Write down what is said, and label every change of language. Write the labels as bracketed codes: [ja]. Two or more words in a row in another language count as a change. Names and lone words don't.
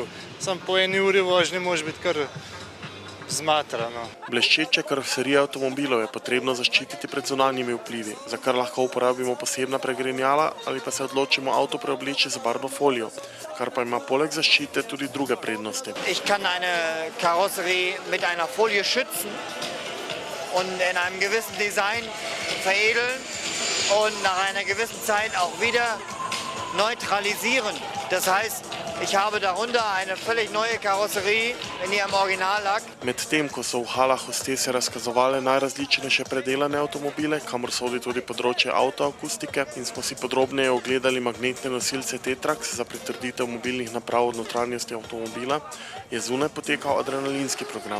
[sl] Sam po eni uri vožnje može biti kar zmatrano. Bleščeče karoserije avtomobilov je potrebno zaščititi pred zunanjimi vplivi, za kar lahko uporabimo posebna pregrinjala ali pa se odločimo avto preobleči z barvno folijo, kar pa ima poleg zaščite tudi druge prednosti. [de] Ich kann eine Karosserie mit einer Folie schützen und in einem gewissen Design veredeln und nach einer gewissen Zeit auch wieder neutralisieren. Das heißt, ich habe darunter eine völlig neue Karosserie in ihrem Originallack. [sl] Medtem ko so v halah hostese razkazovale najrazličnejše predelane avtomobile, kamor sodi tudi področje avtoakustike, in smo si podrobneje ogledali magnetne nosilce Tetrax za pritrditev mobilnih naprav od notranjosti avtomobila, je zunaj potekal adrenalinski program.